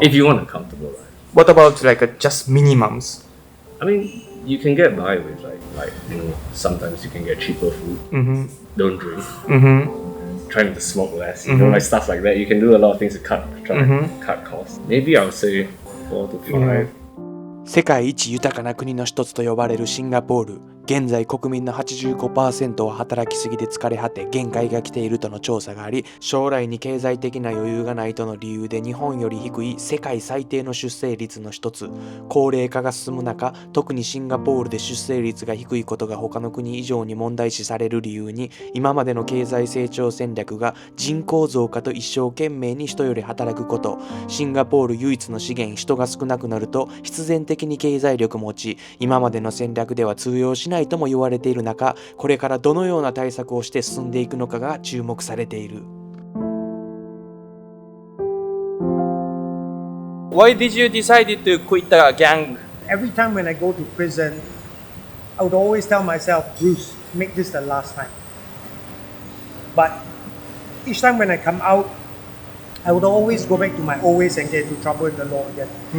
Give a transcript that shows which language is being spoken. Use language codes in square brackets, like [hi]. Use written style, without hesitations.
[en] If you want a comfortable life. What about like just minimums? I mean, you can get by with like sometimes you can get cheaper food. Don't drink. Trying to smoke less. Like stuff like that. You can do a lot of things to cut costs. Maybe I would say 4 to 5. [ja] 世界一豊かな国の一つと呼ばれるシンガポール。現在国民の 85% は働きすぎで疲れ果て限界が来ているとの調査があり、将来に経済的な余裕がないとの理由で日本より低い世界最低の出生率の一つ。高齢化が進む中、特にシンガポールで出生率が低いことが他の国以上に問題視される理由に、今までの経済成長戦略が人口増加と一生懸命に人より働くこと。シンガポール唯一の資源、人が少なくなると必然的に経済力も落ち、今までの戦略では通用しないとも言われている中、これからどのような対策をして進んでいくのかが注目されている。 [en] Why did you decide to quit the gang? Every time when I go to prison, I would always tell myself, Bruce, make this the last time. But each time when I come out, I would always go back to my old ways and get into trouble in the law again.